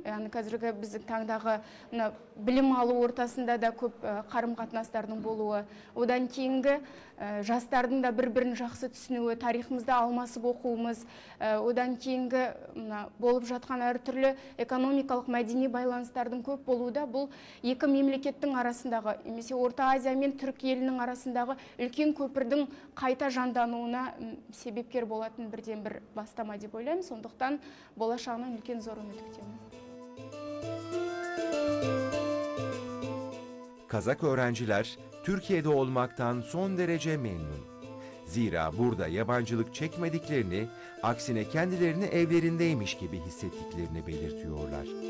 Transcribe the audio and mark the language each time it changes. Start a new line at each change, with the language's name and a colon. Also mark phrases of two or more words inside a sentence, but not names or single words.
Kazakh: Yani қазіргі біздің таңдағы білім алу ортасында да көп қарым-қатынастардың болуы, одан кейінгі жастардың да бір-бірін жақсы түсінуі, тарихымызда алмасып оқуымыз, одан кейінгі болып жатқан әртүрлі экономикалық мәдени байланыстардың көп болуы да бұл екі мемлекеттің арасындағы, немесе Орта Азия мен Түрік елінің арасындағы үлкен көпірдің қайта жандануына себепкер болатын бірден бір бастама деп ойлаймын. Сондықтан болашағынан үлкен зор үміт күтемін.
Turkish: Kazak öğrenciler Türkiye'de olmaktan son derece memnun. Zira burada yabancılık çekmediklerini, aksine kendilerini evlerindeymiş gibi hissettiklerini belirtiyorlar.